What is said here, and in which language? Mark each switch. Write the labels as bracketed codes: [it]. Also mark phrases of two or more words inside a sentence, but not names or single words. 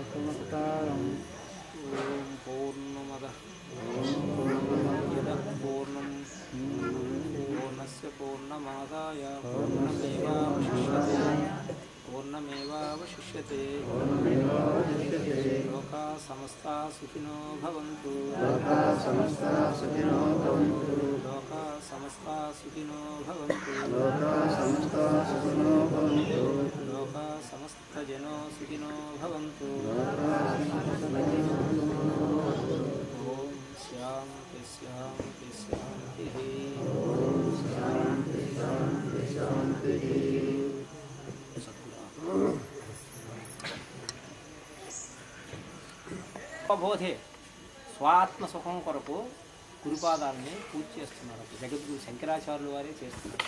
[sa] ॐ पूर्णमदः पूर्णं पूर्णस्य पूर्णमादाय पूर्णमेवावशिष्यते लोकाः समस्ताः सुखिनो भवन्तु लोकाः समस्ताः सुखिनो भवन्तु लोकाः समस्तजनो सुखिनो भवन्तु। ॐ शान्ति शान्ति शान्तिः। [te] బోధే స్వాత్మ సుఖం కొరకు గురుపాదాలని పూజ చేస్తున్నారు. జగద్గురు శంకరాచార్యుల వారే చేస్తున్నారు.